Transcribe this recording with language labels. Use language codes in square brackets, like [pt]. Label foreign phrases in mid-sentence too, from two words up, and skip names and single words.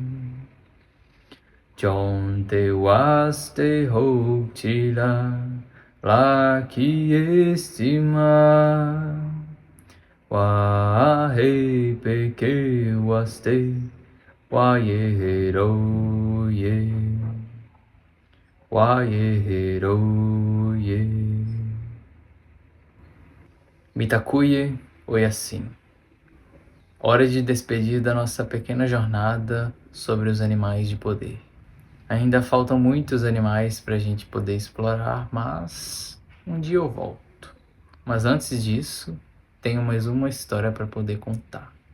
[lkt] Chonte-waste ho-chila, la-ki-estima, wa-he-peke-waste, wa-ye-he-ro-ye, wa-ye-he-ro-ye. Mitakuye Oyasin. [pt] Hora de despedir da nossa pequena jornada sobre os animais de poder. Ainda faltam muitos animais para a gente poder explorar, mas um dia eu volto. Mas antes disso, tenho mais uma história para poder contar.